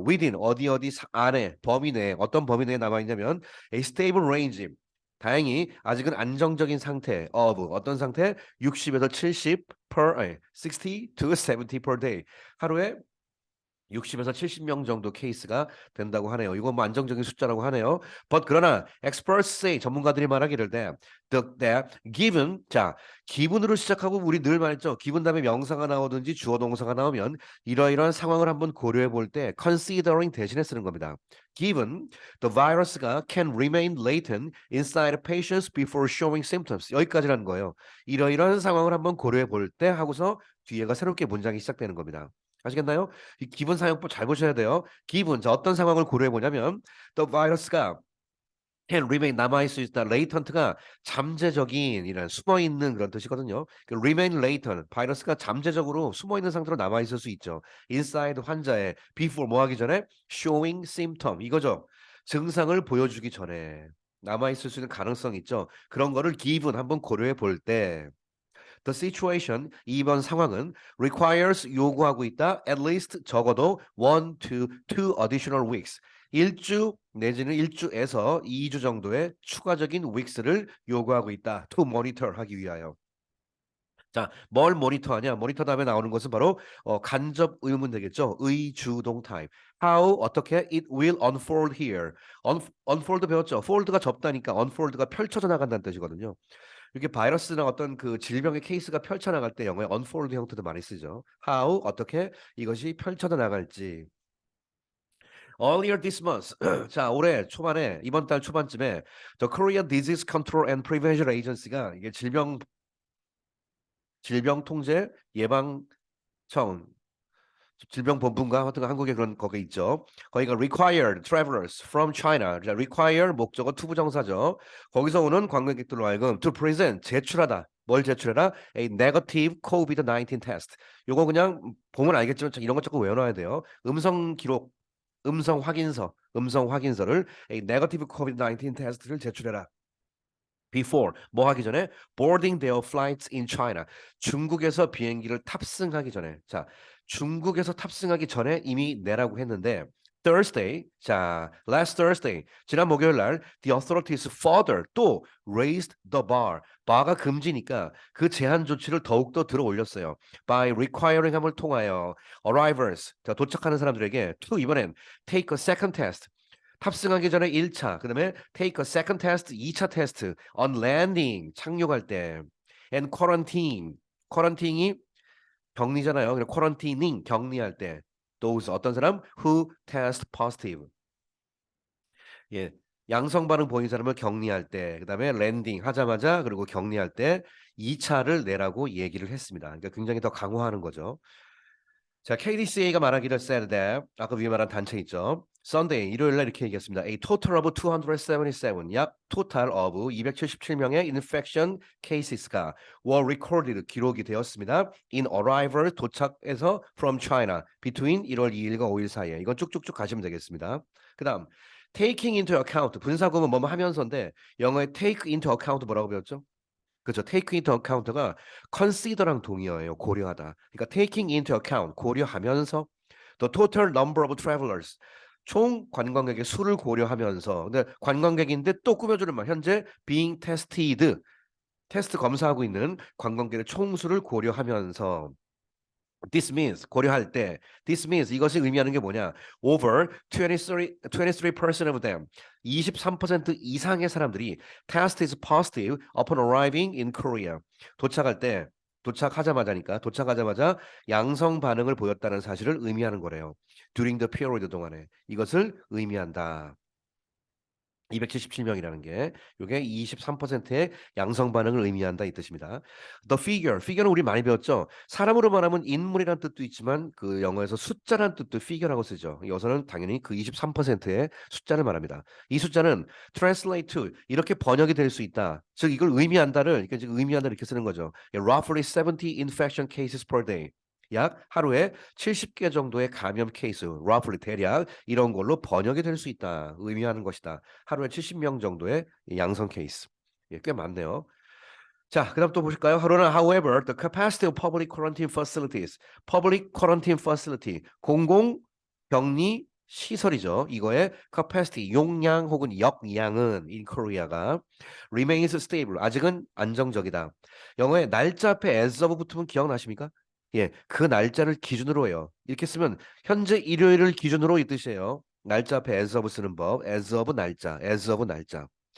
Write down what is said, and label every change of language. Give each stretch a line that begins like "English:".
English: within
Korean: 어디 안에 범위 내에 어떤 범위 내에 남아 있냐면
English: a stable range
Korean: 다행히 아직은 안정적인 상태 of 어떤 상태 60에서 70
English: 60 to 70 per day
Korean: 하루에 60에서 70명 정도 케이스가 된다고 하네요. 이건 뭐 안정적인 숫자라고 하네요. But 그러나
English: experts say
Korean: 전문가들이 말하기를
English: that given
Korean: 자 기분으로 시작하고 우리 늘 말했죠. 기분 다음에 명사가 나오든지 주어 동사가 나오면 이러이러한 상황을 한번 고려해 볼 때
English: considering
Korean: 대신에 쓰는 겁니다.
English: Given the virus가 can remain latent inside patients before showing symptoms
Korean: 여기까지라는 거예요. 이러이러한 상황을 한번 고려해 볼 때 하고서 뒤에가 새롭게 문장이 시작되는 겁니다. 아시겠나요? 이 기본 사용법 잘 보셔야 돼요. 기본 자 어떤 상황을 고려해 보냐면
English: the virus
Korean: 가
English: can remain
Korean: 남아 있을 수 있다. latent가 잠재적인 이런 숨어 있는 그런 뜻이거든요. 그
English: remain latent
Korean: 바이러스가 잠재적으로 숨어 있는 상태로 남아 있을 수 있죠. inside 환자의 before 뭐 하기 전에
English: showing symptom
Korean: 이거죠. 증상을 보여주기 전에 남아 있을 수 있는 가능성이 있죠. 그런 거를 given 한번 고려해 볼때
English: The situation,
Korean: 이번 상황은
English: requires
Korean: 요구하고 있다.
English: At least
Korean: 적어도
English: 1 to 2 additional weeks.
Korean: 1주 내지는 1주에서 2주 정도의 추가적인 weeks를 요구하고 있다.
English: To monitor
Korean: 하기 위하여. 자, 뭘 모니터하냐? 모니터 다음에 나오는 것은 바로 간접 의문 되겠죠. 의주동 타입.
English: How
Korean: 어떻게
English: it will unfold here.
Korean: unfold 배웠죠. fold가 접다니까 unfold가 펼쳐져 나간다는 뜻이거든요. 이렇게 바이러스나 어떤 그 질병의 케이스가 펼쳐나갈 때 영어에 unfold 형태도 많이 쓰죠. How 어떻게 이것이 펼쳐져 나갈지.
English: Earlier this month,
Korean: 자 올해 초반에 이번 달 초반쯤에 The Korean Disease Control and Prevention Agency가 이게 질병통제 예방청 질병본부인가 하여튼 한국에 그런 거기 있죠. 거기가
English: required travelers from China.
Korean: 자, require 목적어 투부정사죠. 거기서 오는 관광객들로 하여금
English: to present
Korean: 제출하다. 뭘 제출해라?
English: A negative COVID-19 test.
Korean: 요거 그냥 보면 알겠지만 이런 거 조금 외워놔야 돼요. 음성 기록, 음성 확인서를
English: a negative COVID-19
Korean: 테스트를 제출해라.
English: Before
Korean: 뭐 하기 전에
English: boarding their flights in China.
Korean: 중국에서 비행기를 탑승하기 전에. 자, 중국에서 탑승하기 전에 이미 내라고 했는데 Thursday, 자,
English: last Thursday,
Korean: 지난 목요일 날
English: the authorities further
Korean: 또
English: raised the bar.
Korean: bar가 금지니까 그 제한 조치를 더욱더 들어 올렸어요.
English: by requiring
Korean: 함을 통하여
English: arrivals,
Korean: 자, 도착하는 사람들에게
English: to
Korean: 이번엔
English: take a second test.
Korean: 탑승하기 전에 1차, 그다음에
English: take a second test,
Korean: 2차 테스트,
English: on landing,
Korean: 착륙할 때,
English: and quarantine
Korean: 이 격리잖아요. 그래서 quarantining, 격리할 때, those 어떤 사람
English: who test positive,
Korean: 예, 양성 반응 보인 사람을 격리할 때, 그다음에 landing 하자마자 그리고 격리할 때 2차를 내라고 얘기를 했습니다. 그러니까 굉장히 더 강화하는 거죠. 자, KDCA가 말하기를
English: said that
Korean: 아까 위에 말한 단체 있죠. Sunday 일요일 날 이렇게 얘기했습니다.
English: A total of 277, 약 total of 277명의 infection cases가 were recorded
Korean: 기록이 되었습니다.
English: In arrival
Korean: 도착해서
English: from China between
Korean: 1월 2일과 5일 사이에. 이건 쭉쭉쭉 가시면 되겠습니다. 그다음
English: taking into account
Korean: 분사구문 뭐뭐 하면서인데 영어에
English: take into account
Korean: 뭐라고 배웠죠? 그렇죠. take into account가 consider랑 동의어예요. 고려하다. 그러니까
English: taking into account
Korean: 고려하면서
English: the total number of travelers
Korean: 총 관광객의 수를 고려하면서 근데 관광객인데 또 꾸며주는 말 현재
English: being tested
Korean: 테스트 검사하고 있는 관광객의 총수를 고려하면서
English: this means
Korean: 고려할 때 this means 이것이 의미하는 게 뭐냐
English: over 23% of them
Korean: 23% 이상의 사람들이
English: test is positive upon arriving in Korea
Korean: 도착할 때 도착하자마자 양성 반응을 보였다는 사실을 의미하는 거래요.
English: during the period
Korean: 동안에 이것을 의미한다. 277명이라는 게 이게 23%의 양성 반응을 의미한다 이 뜻입니다. The figure는 우리 많이 배웠죠. 사람으로 말하면 인물이란 뜻도 있지만 그 영어에서 숫자란 뜻도 figure라고 쓰죠. 여기서는 당연히 그 23%의 숫자를 말합니다. 이 숫자는
English: translate to
Korean: 이렇게 번역이 될 수 있다. 즉 이걸 의미한다를 그러니까 지금 의미한다 이렇게 쓰는 거죠.
English: Roughly 70 infection cases per day.
Korean: 약 하루에 70개 정도의 감염 케이스, roughly 대략 이런 걸로 번역이 될 수 있다. 의미하는 것이다. 하루에 70명 정도의 양성 케이스. 예, 꽤 많네요. 자, 그다음 또 보실까요? 하루는
English: however, the capacity of public quarantine facilities, public quarantine facility,
Korean: 공공 격리 시설이죠. 이거의 capacity, 용량 혹은 역량은
English: in Korea
Korean: 가
English: remains stable,
Korean: 아직은 안정적이다. 영어에 날짜 앞에 as of 붙으면 기억나십니까? 예, 그 날짜를 기준으로 해요. 이렇게 쓰면 현재 일요일을 기준으로 이 뜻이에요. 날짜 앞에 as of 쓰는 법, as of 날짜, as of 날짜.